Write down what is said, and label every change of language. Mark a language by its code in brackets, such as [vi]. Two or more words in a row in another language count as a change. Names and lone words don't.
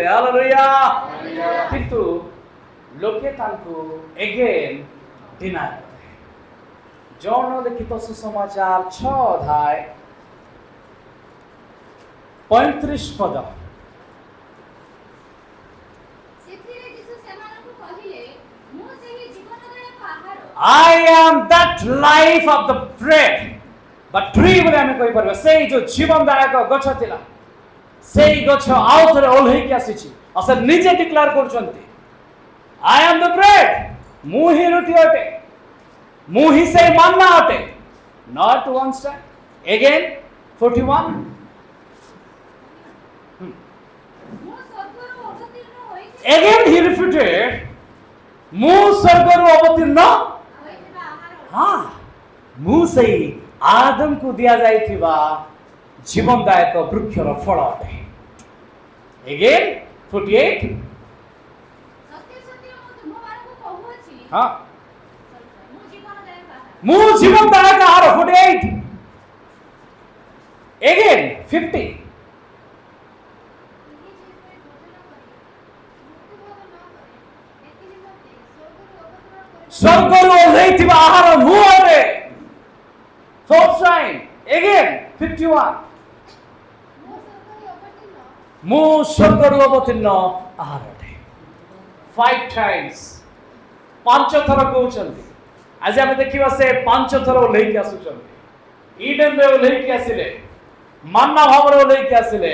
[or] ହାଲେଲୁୟା। କିନ୍ତୁ ଲୋକେ ତାଙ୍କୁ [en] again deny [or] କଲେ। ଜଣ ଲିଖିତ ସୁସମାଚାର 6:35 ସେଥିରେ ଯୀଶୁ ସେମାନଙ୍କୁ କହିଲେ, ମୁଁ ସେହି ଜୀବନଦାୟକ ଆହାର। [en] I am that life of the bread [or] ବା ଟ୍ରି ବୋଲି ଆମେ କହିପାରିବା। ସେଇ ଯୋଉ ଜୀବନଦାୟକ ଗଛ ଥିଲା, ସେଇ ଗଛ ଆଉ ଥରେ ଓହ୍ଲେଇକି ଆସିଛି। ଆଉ ସେ ନିଜେ ଡିକ୍ଲାର କରୁଛନ୍ତି, [en] I am the bread, [or] ମୁଁ ହିଁ ରୁଟି ଅଟେ, ମୁଁ ହିଁ ସେଇ ମନ୍ନା ଅଟେ। [en] Not once time, again 41 [or] ମୁଁ ସ୍ୱର୍ଗରୁ ଅବତୀର୍ଣ୍ଣ ହୋଇଥିବା [en] again he repeated, [or] ମୁଁ ସ୍ୱର୍ଗରୁ ଅବତୀର୍ଣ୍ଣ, ଆହାର। ହଁ, ମୁଁ ସେଇ ଆଦମକୁ ଦିଆଯାଇଥିବା ଜୀବନଦାୟକ ବୃକ୍ଷର ଫଳ ଅଟେ। [en] again 48 [or] ସତ୍ୟ ସତ୍ୟ ମୁଁ ତୁମମାନଙ୍କୁ କହୁଅଛି, ହଁ, ମୁଁ ଜୀବନଦାୟକ ଆହାର। ମୁଁ ଜୀବନଦାୟକ ଆହାର। 48 again 50 ସ୍ୱର୍ଗରୁ ଓହ୍ଲେଇଥିବା ଆହାର ମୁଁ ଅଟେ। [en] fourth time again [or] 51 ମୁଁ ସ୍ୱର୍ଗରୁ ଅବତୀର୍ଣ୍ଣ ଆହାର ଅଟେ। 5 times, 5 ଥର କହୁଛନ୍ତି। ଆଜି ଆମେ ଦେଖିବା ସେ 5 ଥର ଓହ୍ଲେଇକି ଆସୁଛନ୍ତି। ଇଡେନରେ ଓହ୍ଲେଇକି ଆସିଲେ, ମନ୍ନା ଭାବରେ ଓହ୍ଲେଇକି ଆସିଲେ।